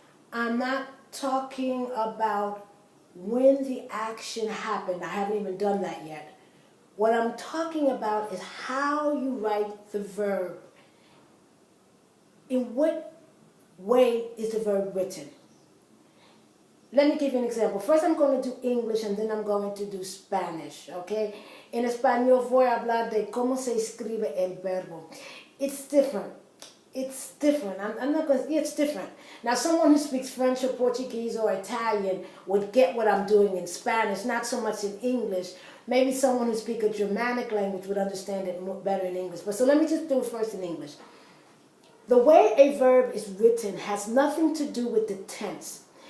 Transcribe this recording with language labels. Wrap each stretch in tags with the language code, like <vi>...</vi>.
<en>I'm not talking about when the action happened. I haven't even done that yet. What I'm talking about is how you write the verb. In what way is the verb written? Let me give you an example. First I'm going to do English and then I'm going to do Spanish, okay?</en> <es>En español voy a hablar de cómo se escribe el verbo.</es> <en>It's different. It's different. I'm not going to, it's different. Now someone who speaks French or Portuguese or Italian would get what I'm doing in Spanish, not so much in English. Maybe someone who speaks a Germanic language would understand it better in English. But so let me just do it first in English. The way a verb is written has nothing to do with the tense.</en>